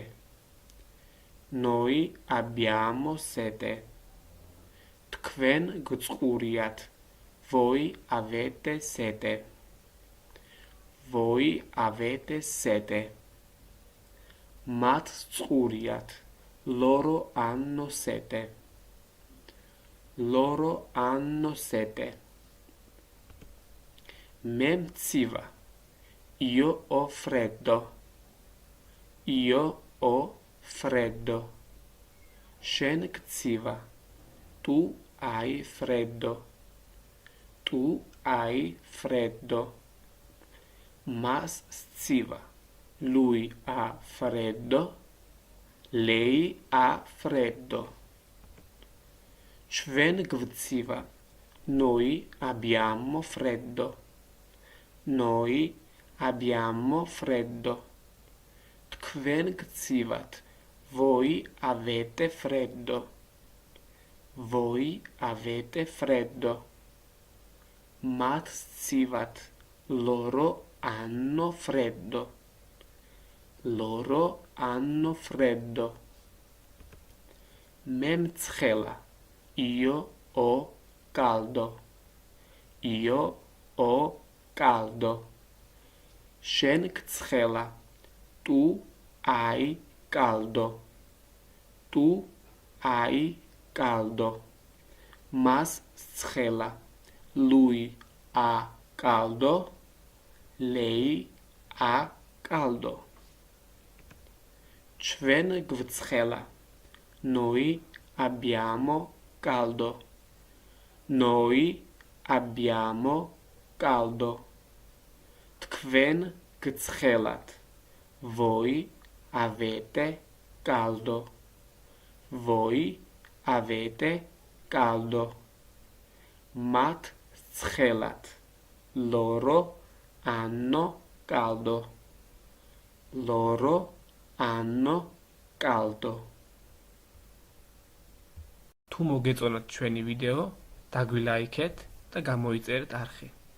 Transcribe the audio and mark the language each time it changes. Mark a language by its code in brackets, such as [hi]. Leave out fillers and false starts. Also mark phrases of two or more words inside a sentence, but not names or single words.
[it] Noi abbiamo sete. [ka] თქვენ გწყურიათ. [it] Voi avete sete. Voi avete sete. [ka] მათ წყურიათ. [it] Loro hanno sete. Loro hanno sete. [ka] მე მცივა. [it] Io ho freddo. Io ho freddo. [ka] შენ გცივა. [it] Tu hai freddo. Tu hai freddo. [ka] მას სცივა. [it] Lui ha freddo. Lei ha freddo. [ka] ჩვენ გვცივა. [it] Noi abbiamo freddo. Noi abbiamo freddo. [ka] თქვენ გცივათ. [it] Voi avete freddo. Voi avete freddo. [ka] მათ სცივათ. [it] Loro hanno freddo. Loro hanno freddo. [ka] მე მცხელა. [it] Io ho caldo. Io ho caldo. [ka] შენ გცხელა. [it] Tu hai caldo. Tu hai caldo. [ka] მას სცხელა. [it] Lui ha caldo. Lei ha caldo. [ka] ჩვენ გვცხელა. [it] Noi abbiamo caldo. Noi abbiamo caldo. [ka] თქვენ გცხელათ. [it] Voi avete caldo. Voi avete caldo. [ka] მათ ცხელათ. [it] Loro hanno caldo. Loro hanno caldo. [ka] თუ მოგეწონათ ჩვენი ვიდეო, დაგვილაიქეთ და გამოიწერეთ არხი.